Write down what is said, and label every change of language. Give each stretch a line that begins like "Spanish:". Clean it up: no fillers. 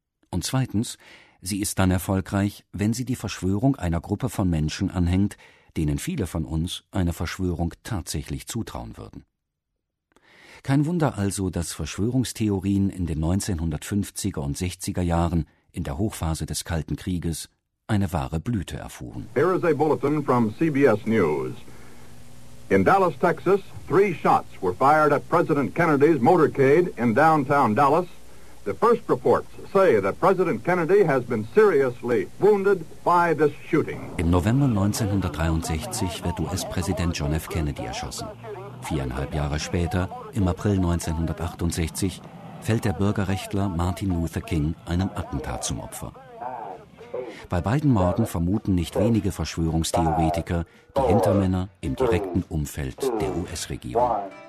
German: Und zweitens, sie ist dann erfolgreich, wenn sie die Verschwörung einer Gruppe von Menschen anhängt, denen viele von uns eine Verschwörung tatsächlich zutrauen würden. Kein Wunder also, dass Verschwörungstheorien in den 1950er und 60er Jahren, in der Hochphase des Kalten Krieges, eine wahre Blüte erfuhren.
English: Here is a bulletin from CBS News. In Dallas, Texas, three shots were fired at President Kennedy's motorcade in downtown Dallas. The first reports say that President Kennedy has been seriously wounded by this shooting.
German: Im November 1963 wird US-Präsident John F. Kennedy erschossen. 4,5 Jahre später, im April 1968, fällt der Bürgerrechtler Martin Luther King einem Attentat zum Opfer. Bei beiden Morden vermuten nicht wenige Verschwörungstheoretiker die Hintermänner im direkten Umfeld der US-Regierung.